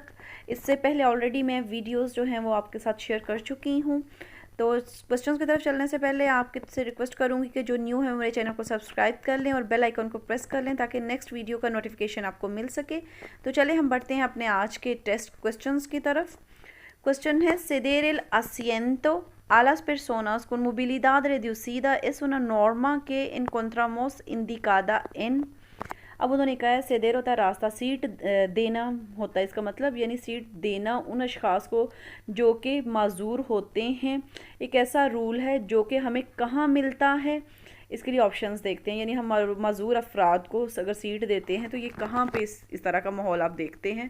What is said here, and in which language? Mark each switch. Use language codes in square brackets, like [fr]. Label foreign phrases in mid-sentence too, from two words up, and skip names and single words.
[ur] اس سے پہلے آلریڈی میں ویڈیوز جو ہیں وہ آپ کے ساتھ شیئر کر چکی ہوں. تو کویسچنز کی طرف چلنے سے پہلے آپ سے ریکویسٹ کروں گی کہ جو نیو ہے میرے چینل کو سبسکرائب کر لیں اور [en] bell icon [ur] کو پریس کر لیں تاکہ [en] next video [ur] کا نوٹیفیکیشن آپ کو مل سکے. تو چلے ہم بڑھتے ہیں اپنے آج کے [en] test questions [ur] کی طرف. [es] Cuestión es, ceder el asiento a las personas con movilidad reducida es una norma que encontramos indicada en। [ur] اب انہوں نے کہا ہے ceder ہوتا ہے راستہ، سیٹ دینا ہوتا ہے اس کا مطلب، یعنی سیٹ دینا ان اشخاص کو جو کہ معذور ہوتے ہیں. ایک ایسا رول ہے جو کہ ہمیں کہاں ملتا ہے، اس کے لیے آپشنز دیکھتے ہیں. یعنی ہم معذور افراد کو اگر سیٹ دیتے ہیں تو یہ کہاں پہ اس طرح کا ماحول آپ دیکھتے ہیں.